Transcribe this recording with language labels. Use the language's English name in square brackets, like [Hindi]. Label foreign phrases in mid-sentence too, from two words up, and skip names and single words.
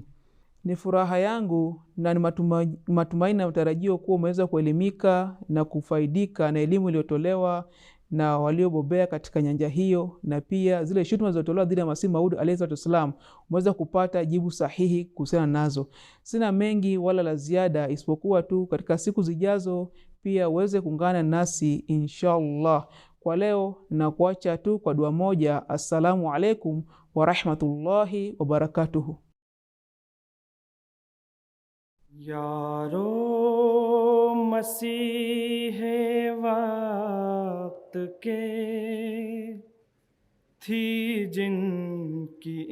[Swahili] Ni furaha yangu na ni matumaini na matarajio kuwa umeweza kuelimika na kufaidika na elimu iliyotolewa na waliobobea katika nyanja hiyo, na pia zile shutuma zilizotolewa dhidi ya Masihi Maud [Arabic] عليه وسلم [Swahili] umeweza kupata jibu sahihi kuhusiana nazo. Sina mengi wala la ziada isipokuwa tu katika siku zijazo pia uweze kuungana nasi inshallah. Kwa leo na kuacha tu kwa dua moja. [Arabic] السلام عليكم ورحمة الله وبركاته. [Urdu] یارو مسیحے وقت کے تھی جن کی